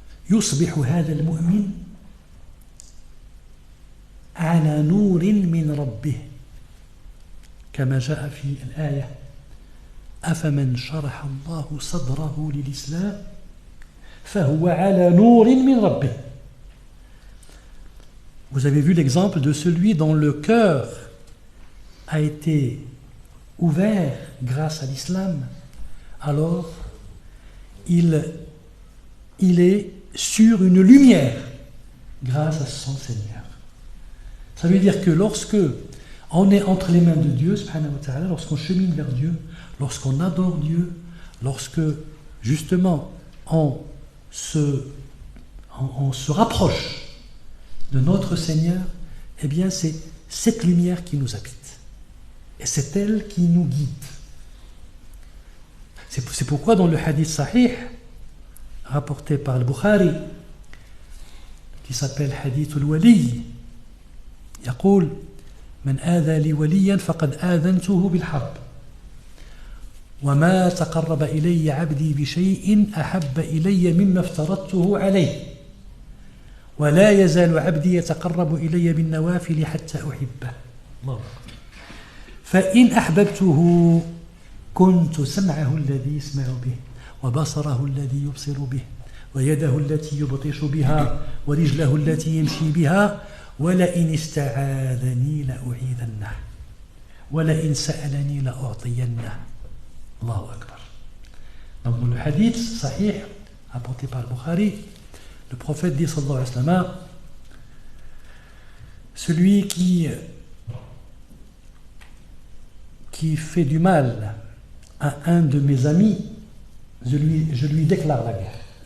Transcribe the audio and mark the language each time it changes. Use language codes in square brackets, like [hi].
[ar] يصبح هذا المؤمن على نور من ربه كما جاء في الآية أفمن شرح الله صدره للإسلام فهو على نور من ربه. [fr] Vous avez vu l'exemple de celui dont le cœur a été ouvert grâce à l'islam, alors il est sur une lumière grâce à son Seigneur. Ça veut dire que lorsque on est entre les mains de Dieu, subhanahu wa ta'ala, lorsqu'on chemine vers Dieu, lorsqu'on adore Dieu, lorsque justement on se rapproche de notre Seigneur, eh bien c'est cette lumière qui nous habite. Et c'est elle qui nous guide. C'est pourquoi dans le hadith sahih, rapporté par le Bukhari, qui s'appelle hadith al-wali, [ar] يقول من آذى لي وليا فقد آذنته بالحرب وما تقرب إلي عبدي بشيء أحب إلي مما افترضته عليه ولا يزال عبدي يتقرب إلي بالنوافل حتى أحبه الله فإن أحببته كنت سمعه الذي يسمع به وبصره الذي يبصر به ويده التي يبطش بها ورجله التي يمشي بها ولئن استعاذني لأعيذنه ولئن سألني لأعطينه الله أكبر. [fr] Donc dans le hadith sahih apporté par le Bukhari, le prophète dit sallallahu alayhi wa sallam, celui qui fait du mal à un de mes amis, je lui déclare la guerre.